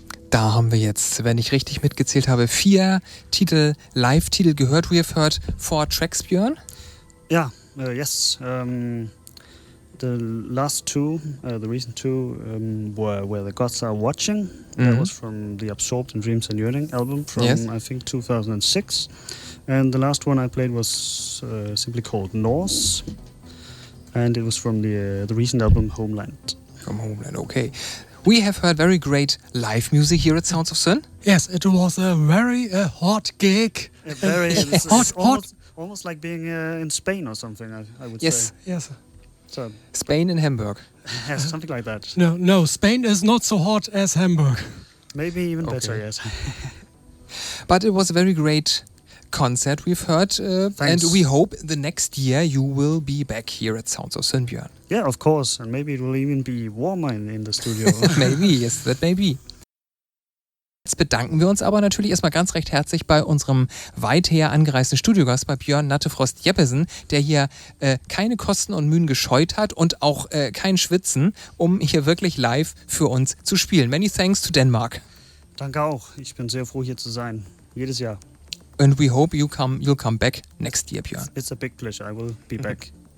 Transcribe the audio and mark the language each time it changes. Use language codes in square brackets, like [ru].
[de] Da haben wir jetzt, wenn ich richtig mitgezählt habe, 4 Live-Titel gehört. [en] We have heard 4 tracks, Björn. Yeah, yes. The last 2, the recent 2, were Where the Gods Are Watching. That was from the Absorbed in Dreams and Yearning album from, I think, 2006. And the last one I played was simply called Norse. And it was from the recent album Homeland. From Homeland, okay. We have heard very great live music here at Sounds of Sun. Yes, it was a very hot gig. It's almost like being in Spain or something, I would say. Yes. So, Spain and Hamburg. yes, something like that. No, Spain is not so hot as Hamburg. Maybe even better, yes. But it was a very great concert we've heard, and we hope the next year you will be back here at Sounds of Sun, Björn. Yeah, of course, and maybe it will even be warmer in the studio. Maybe, yes, that may be. [de] Jetzt bedanken wir uns aber natürlich erstmal ganz recht herzlich bei unserem weither angereisten Studiogast, bei Bjørn Nattefrost Jeppesen, der hier keine Kosten und Mühen gescheut hat und auch kein Schwitzen, um hier wirklich live für uns zu spielen. [en] Many thanks to Denmark. [de] Danke auch. Ich bin sehr froh, hier zu sein. Jedes Jahr. [en] And we hope you'll come back next year, Björn. It's a big pleasure. I will be back.